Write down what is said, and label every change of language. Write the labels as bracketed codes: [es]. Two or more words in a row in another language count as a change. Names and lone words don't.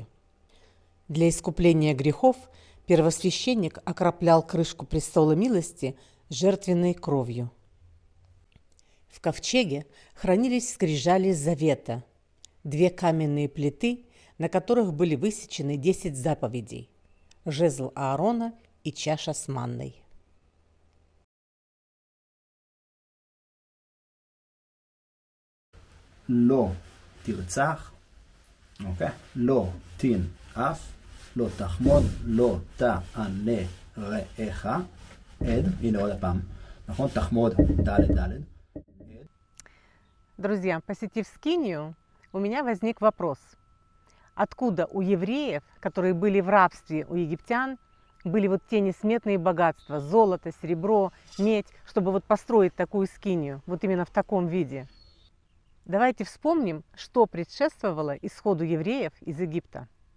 [ru] Для искупления грехов первосвященник окроплял крышку престола милости жертвенной кровью. В ковчеге хранились скрижали завета, 2 каменные плиты, на которых были высечены 10 заповедей, жезл Аарона и чаша с манной. [he] לא תרצח, אוקיי? לא תנאף, לא תחמוד, לא תענה רעך, עד, הנה עוד הפעם, נכון? תחמוד, ד'. [ru] Друзья, посетив Скинию, у меня возник вопрос. Откуда у евреев, которые были в рабстве у египтян, были вот те несметные богатства, золото, серебро, медь, чтобы вот построить такую скинию, вот именно в таком виде? Давайте вспомним, что предшествовало исходу евреев из Египта.